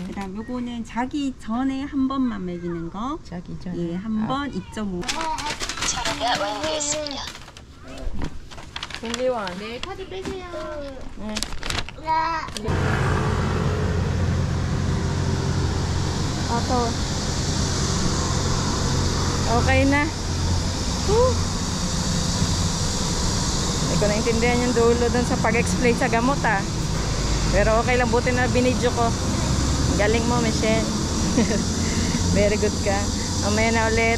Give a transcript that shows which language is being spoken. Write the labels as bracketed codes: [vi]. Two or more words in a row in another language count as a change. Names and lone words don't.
[ko] 그다음 요거는 자기 전에 한 번만 먹이는 거. 자기 전에. 예, 한 번 2.5. 김리원. 네, 카드 빼세요. 네. 더워. [tl] Okay na. Hindi ko naintindihan yung dulo dun sa pag-explain sa gamot ah. Pero okay lang, buti na binidyo ko. Galing mo, Michelle. [en] Very good [tl] ka. Mamaya na ulit.